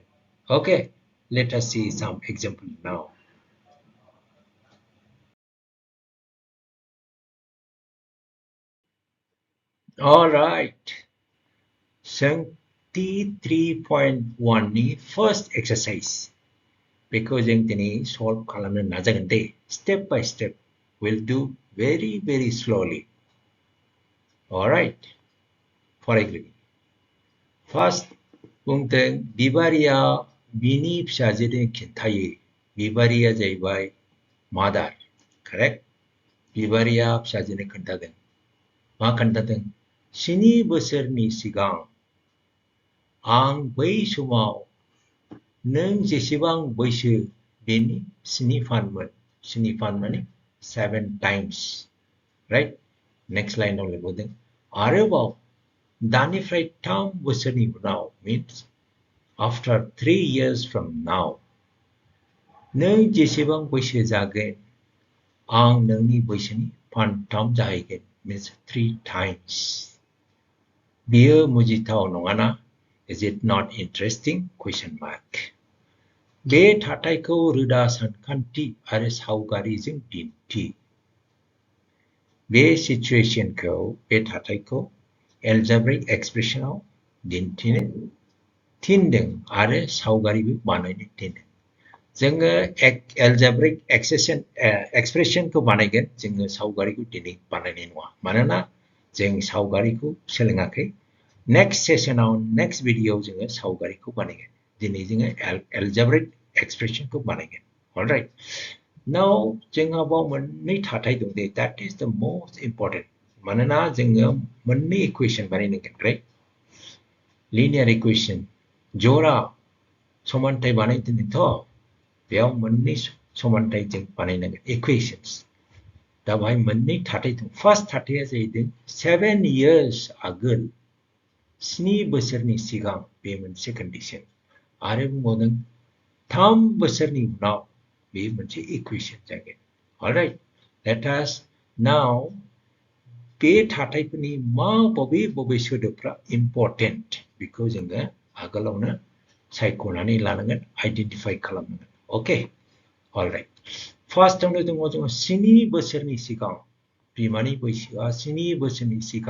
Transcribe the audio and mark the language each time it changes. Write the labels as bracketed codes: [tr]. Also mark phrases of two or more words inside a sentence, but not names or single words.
[en] Okay, let us see some example now. All right. [brx] सोंथि 3.1 नि [en] first exercise. [brx] बेखौ जों दिनै solve खालामनो नाजागोन दे. [en] Step by step. We'll do very, very slowly. All right. फरायग्रोनि. First, [brx] बुंदों बिबारिया बिनि फिसाजोनो खिन्थायो. बिबारिया जाहैबाय mother, correct? बिबारिया फिसाजोनो खोन्थादों. मा खोन्थादों? 7 बोसोरनि सिगां आं बै समाव नों जेसेबां बैसो बेनि 7 फानमोन. 7 फान माने 7 times, right? [en] Next line [brx] लिरबोदों. आरोबाव दानिफ्राय 3 बोसोरनि उनाव [en] means after 3 years from now [brx] नों जेसेबां बैसो जागोन आं नोंनि बैसोनि फानथाम जाहैगोन [en] means 3 times [brx] बेयो मुजिथाव नङाना [en] is it not interesting question mark [brx] बे थाथायखौ रोदा सानखान्थि आरो सावगारिजों दिन्थि बे सिचुएशनखौ बे थाथायखौ एलजेब्रिक एक्सप्रेसनाव दिन्थिनो थिनदों आरो सावगारिबो बानायनो थिनदों जोङो एलजेब्रिक एक्सप्रेसनखौ बानायगोन जोङो सावगारिखौ दिनै बानायनाय नङा मानोना जों सावगारिखौ सोलोङाखै नेक्स्ट सेसनाव नेक्स्ट भिडियोआव जोङो सावगारिखौ बानायगोन दिनै जोङो एलजेब्रिक एक्सप्रेसनखौ बानायगोन [en] alright now [brx] जोंहा बाव मोननै थाथाय दं दे [en] that is the most important [brx] मानोना जोङो मोननै इकुवेशन बानायनांगोन [en] right linear equation [brx] जरा समानथाय बानायदोंथ' बेयाव मोननै समानथाय जों बानायनांगोन इकुवेशन्स दा बाहाय मोननै थाथाय दं फार्स्ट थाथाया जाहैदों [en] 7 years [brx] आगोल 7 बोसोरनि सिगां बे मोनसे कन्डिशन आरो बुंबावदों 3 बोसोरनि उनाव बे मोनसे इकुवेशन जागोन [en] alright let us now [brx] बे थाथायफोरनि मा बबे सोदोबफ्रा इम्पर्टेन्ट बेखौ जोङो आगोलावनो सायख'नानै लानांगोन आइडेन्टिफाइ खालामनांगोन [en] okay alright [brx] फार्स्टआवनो दङ जोङो 7 बोसोरनि सिगां बिमानि बैसोआ 7 बोसोरनि